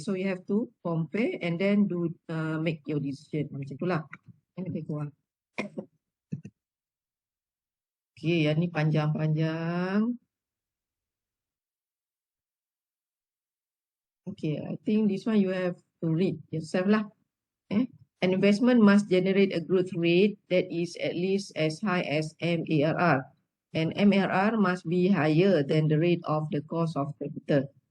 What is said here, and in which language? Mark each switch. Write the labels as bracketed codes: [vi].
[en] So you have to compare and then do make your decision. [ms] Macam itulah. Lebih kurang. Okay, yang ni panjang-panjang. [en] Okay, I think this one you have to read yourself lah. An investment must generate a growth rate that is at least as high as MARR. And MARR must be higher than the rate of the cost of capital.